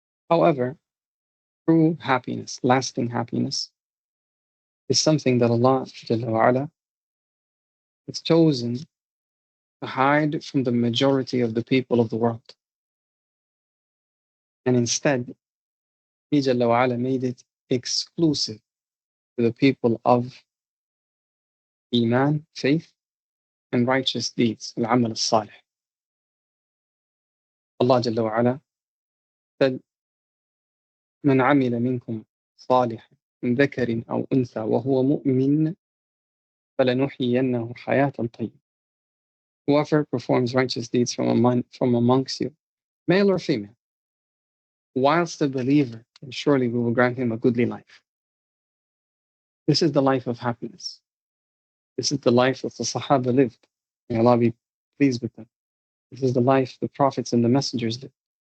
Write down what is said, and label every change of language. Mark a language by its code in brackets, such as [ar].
[en] However, true happiness, lasting happiness, is something that Allah Jalla wa'ala has chosen to hide from the majority of the people of the world. And instead, He Jalla wa'ala made it exclusive to the people of Iman, faith, and righteous deeds, al-amal al-salih. [ar] Allah Jalla wa'ala said, من عمل منكم صالحا من ذكر أو أنثى وهو مؤمن فلنحيينه حياة طيبة. [en] Whoever performs righteous deeds from amongst you, male or female, whilst a believer, and surely we will grant him a goodly life. This is the life of happiness. This is the life that the Sahaba lived. May Allah be pleased with them. This is the life the prophets and the messengers lived.